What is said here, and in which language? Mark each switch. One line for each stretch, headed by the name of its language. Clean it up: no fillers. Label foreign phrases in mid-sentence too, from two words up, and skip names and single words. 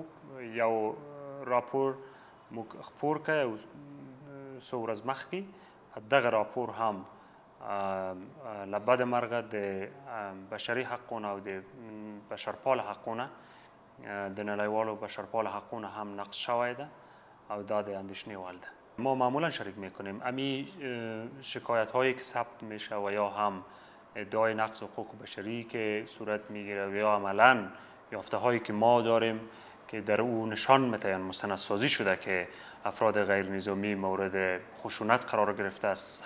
Pashto: یو راپور موږ خپور کړی او څو ورځې مخکې دغه راپور هم له بده مرغه د بشري حقونه او د بشرپال حقونه د نړیوالو بشرپال حقونه هم نقض شوی ده او دا د اندېښنې وړ ده.
Persian: ما معمولا شریک میکنیم امی شکایت هایی که ثبت میشه و یا هم ادعای نقض حقوق بشری که صورت میگیره و یا عملا یافته هایی که ما داریم که در او نشان میده مستندسازی شده که افراد غیر نظامی مورد خشونت قرار گرفته است.